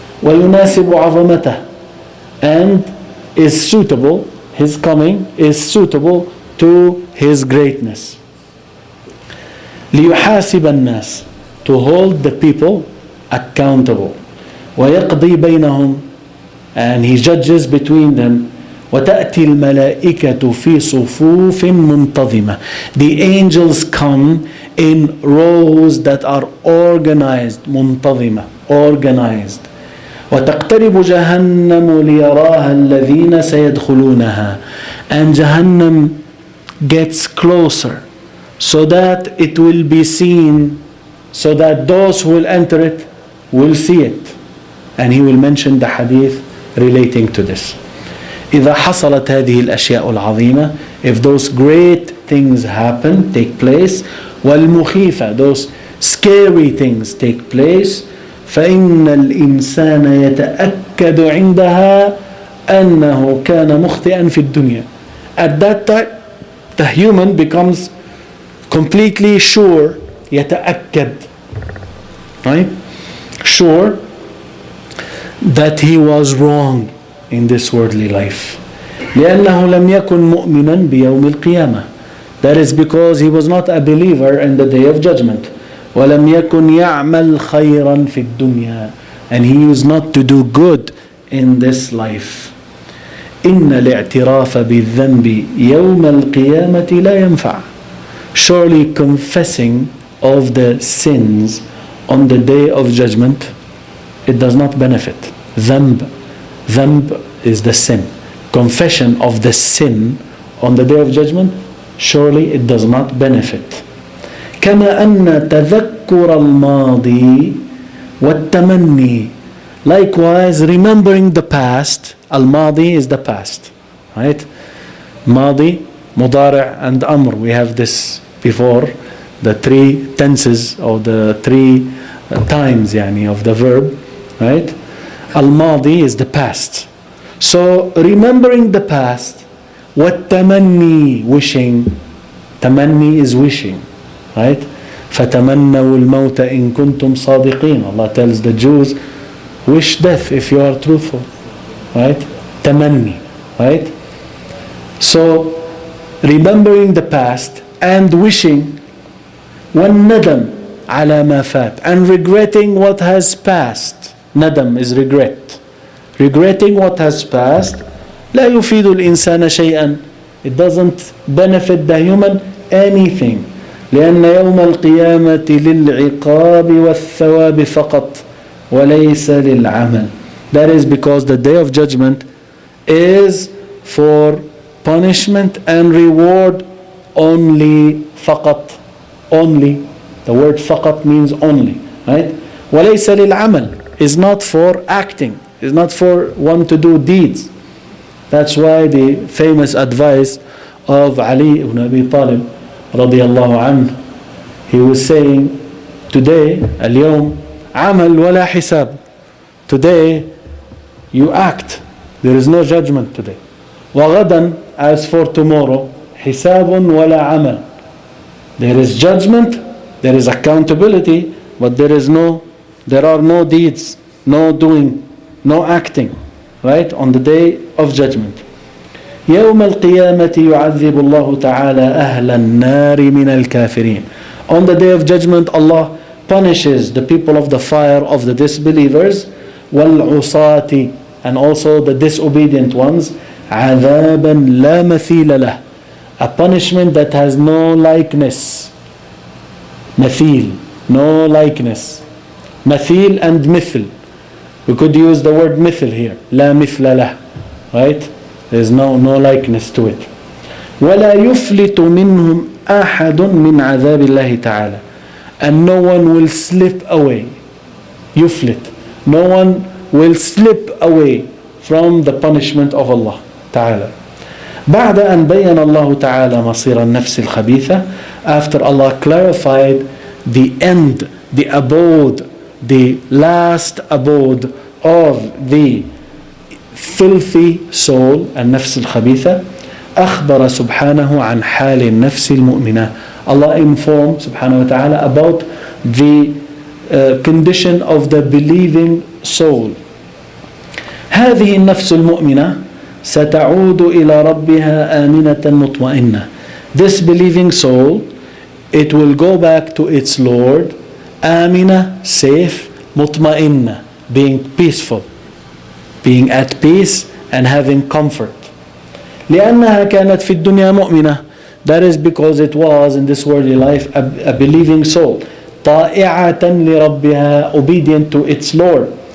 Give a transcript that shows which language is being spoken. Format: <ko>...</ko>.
<ar>ويناسب عظمته,</ar> <en>and is suitable, His coming is suitable to His greatness.</en> <ar>ليحاسب الناس,</ar> <en>to hold the people accountable.</en> <ar>ويقضي بينهم,</ar> <en>and he judges between them.</en> <ar>وتأتي الملائكة في صفوف منتظمة.</ar> <en>The angels come in rows that are organized, منتظمة, organized.</en> <ar>وتقترب جهنم ليراها الذين سيدخلونها.</ar> <en>And Jahannam gets closer so that it will be seen, so that those who will enter it will see it. And he will mention the hadith relating to this.</en> <ar>إذا حصلت هذه الأشياء العظيمة,</ar> <en>if those great things happen, take place,</en> <ar>والمخيفة,</ar> <en>those scary things take place,</en> <ar>فإن الإنسان يتأكد عندها أنه كان مخطئا في الدنيا.</ar> <en>At that time, the human becomes completely sure, يتأكد, right? Sure that he was wrong in this worldly life.</en> <ar>لأنه لم يكن مؤمنا بيوم القيامة.</ar> <en>That is because he was not a believer in the day of judgment.</en> <ar>ولم يكن يعمل خيرا في الدنيا.</ar> <en>And he used not to do good in this life.</en> <ar>إن الاعتراف بالذنب يوم القيامة لا ينفع.</ar> <en>Surely confessing of the sins on the day of judgment, it does not benefit. Dhanb is the sin. Confession of the sin on the day of judgment, surely it does not benefit.</en> <ar>كما أن تذكر الماضي والتمني.</ar> <en>Likewise, remembering the past. Al-Madi is the past, right? Madi, Mudari' and Amr. We have this before. The three tenses or the three times of the verb, right? Al-Madi is the past. So remembering the past, وَالتَّمَنِّي, wishing. Tamanni is wishing, right?</en> <ar>فَتَمَنَّوُا الْمَوْتَ إِن كُنْتُمْ صَادِقِينَ.</ar> <en>Allah tells the Jews, wish death if you are truthful, right? Tamanni, right? So remembering the past and wishing,</en> <ar>وَالنَّدَمْ عَلَى مَا فَاتَ,</ar> <en>and regretting what has passed. Nadam is regret. Regretting what has passed.</en> <ar>لا يفيد الإنسان شيئا.</ar> <en>It doesn't benefit the human anything.</en> <ar>لأن يوم القيامة للعقاب والثواب فقط وليس للعمل.</ar> <en>That is because the day of judgment is for punishment and reward only. فقط, only. The word فقط means only, right?</en> <ar>وليس للعمل</ar> <en>is not for acting, is not for one to do deeds. That's why the famous advice of Ali ibn Abi Talib radiyallahu anhu, he was saying, today,</en> <ar>اليوم عمل ولا حساب.</ar> <en>Today, you act. There is no judgment today.</en> <ar>وغدا,</ar> <en>as for tomorrow,</en> <ar>حساب ولا عمل.</ar> <en>There is judgment, there is accountability, but there are no deeds, no doing, no acting, right? On the day of judgment.</en> <ar>يوم القيامة يعذب الله تعالى أهل النار من الكافرين.</ar> <en>On the day of judgment, Allah punishes the people of the fire of the disbelievers, والعصاة, and also the disobedient ones,</en> <ar>عذابا لا مثيل له,</ar> <en>a punishment that has no likeness. مثيل, no likeness. مثيل and مثل. We could use the word مثل here.</en> <ar>لا مثل له, right?</ar> <en>There is no likeness to it.</en> <ar>ولا يفلت منهم أحد من عذاب الله تعالى.</ar> <en>And no one will slip away.</en> <ar>يفلت.</ar> <en>No one will slip away from the punishment of Allah تعالى.</en> <ar>بعد أن بين الله تعالى مصير النفس الخبيثة,</ar> <en>after Allah clarified the end, the abode, the last abode of the filthy soul,</en> <ar>النفس الخبيثة, أخبر سبحانه عن حال النفس المؤمنة.</ar> <en>Allah informed subhanahu wa ta'ala about the condition of the believing soul.</en> <ar>هذه النفس المؤمنة ستعود إلى ربها آمنة مطمئنة.</ar> <en>This believing soul, it will go back to its Lord, آمنة, safe, مطمئنة, being peaceful, being at peace and having comfort.</en> <ar>لأنها كانت في الدنيا مؤمنة.</ar> <en>That is because it was in this worldly life a believing soul.</en> <ar>طائعة لربها,</ar> <en>obedient to its Lord.</en>